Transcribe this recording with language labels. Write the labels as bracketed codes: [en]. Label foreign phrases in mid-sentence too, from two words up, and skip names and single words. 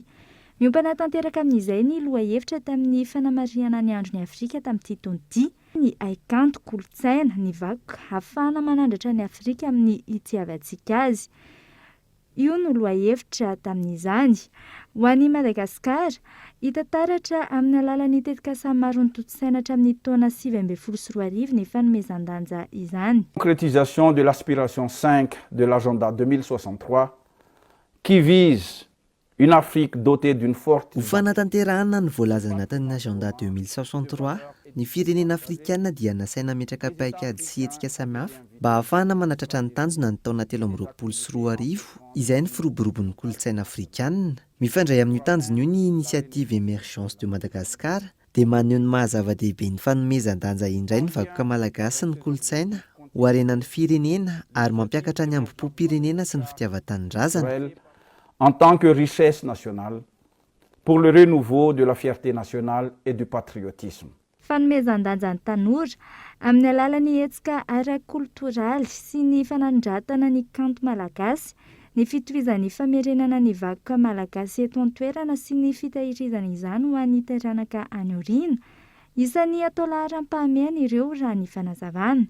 [mg] Miompana tanteraka amin'izay ny lohahevitra tamin'ny fanamariana ny andron'ny Afrika tamin'ity taona ity, ny aikanto kolotsaina ny vakoka ahafahana manandratra ny Afrika amin'ny itiavantsika azy. Io no lohahevitra tamin'izany. Ho an'i Madagasikara, hita taratra amin'ny alalan'ny tetika maro ny toto-tsaina hatramin'ny taona 2024 ny fanomezan-danja izany. [fr] Concrétisation de l'aspiration 5 de l'agenda 2063 qui vise une Afrique dotée d'une forte... [mg] Ho fanatanterahana ny voalaza anatin'ny agenda 2063, ny firenena afrikana dia nasaina metraka paikady sy hetsika samihafa mba ahafahana manatratra ny tanjona ny taona 2024 izay ny firoborobon'ny kolotsaina afrikanina. Mifandray amin'io tanjona io ny initiative Emergence de Madagascar dia maneho ny mahazava-dehibe ny fanomezan-danja indray ny vakoka malagasy ny kolotsaina ho arenan'ny firenena ary mampiakatra ny ambom-pirenena sy ny fitiavan-tanindrazana. [fr] En tant que richesse nationale pour le renouveau de la fierté nationale et du patriotisme. [mg] Fanomezan-danja ny tanora amin'ny alalan'ny hetsika ara-kultoraly sy ny fanandratana ny kanto malagasy, ny fitohizan'ny famerenana ny vakoka malagasy eto an-toerana sy ny fitahirizana izany ho an'ny taranaka any aoriana, isan'ny atao laharam-pahamehana ireo raha ny fanazavana.